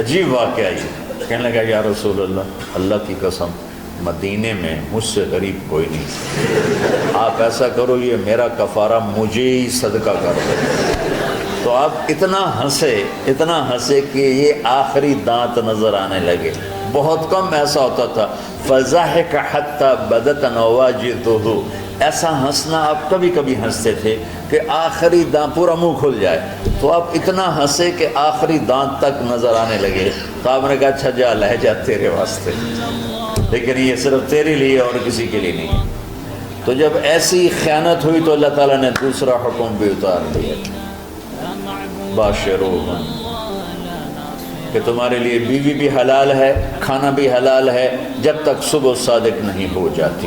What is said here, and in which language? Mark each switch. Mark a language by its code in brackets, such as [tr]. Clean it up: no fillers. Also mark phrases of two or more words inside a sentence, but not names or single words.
[ur] عجیب واقعہ یہ، کہنے لگا [ar] یا رسول اللہ، [ur] اللہ کی قسم مدینے میں مجھ سے غریب کوئی نہیں، آپ ایسا کرو یہ میرا کفارہ مجھے ہی صدقہ کر دو۔ تو آپ اتنا ہنسے کہ یہ آخری دانت نظر آنے لگے۔ بہت کم ایسا ہوتا تھا، [ar] فضحک حتی بدت نواجذہ، [ur] ایسا ہنسنا آپ کبھی کبھی ہنستے تھے کہ آخری دانت پورا منہ کھل جائے، تو آپ اتنا ہنسے کہ آخری دانت تک نظر آنے لگے۔ تو آپ نے کہا اچھا جا لہ جا تیرے واسطے، لیکن یہ صرف تیرے لیے اور کسی کے لیے نہیں۔ تو جب ایسی خیانت ہوئی تو اللہ تعالیٰ نے دوسرا حکم بھی اتار دیا، باشروہن، کہ تمہارے لیے بیوی بھی حلال ہے، کھانا بھی حلال ہے جب تک صبح صادق نہیں ہو جاتی۔